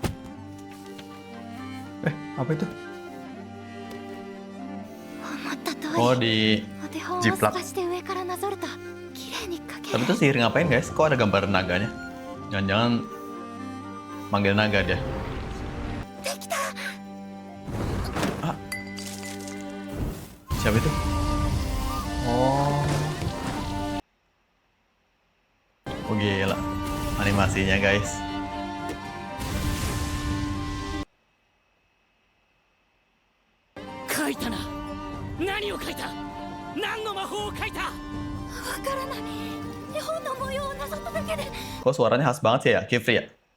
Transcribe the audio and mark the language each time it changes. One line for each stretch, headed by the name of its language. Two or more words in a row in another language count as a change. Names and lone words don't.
Indonesian: Apa itu?
Japanese: 思った通 Oh, り
Indonesian: di
Japanese: お手本を
Indonesian: jiplak.
Japanese: 透かして上からなぞると綺麗に描け
Indonesian: Tapi
Japanese: る
Indonesian: itu sihir ngapain, guys? Kok ada gambar naganya? Jangan-jangan manggil naga dia.
Japanese: できた
Indonesian: Ah. Siapa itu? Oh. Oh gila. Animasinya, guys.
Japanese: わからない絵本の模様をなぞっただけで
Indonesian: Kok suaranya khas banget sih ya, Kifri ya?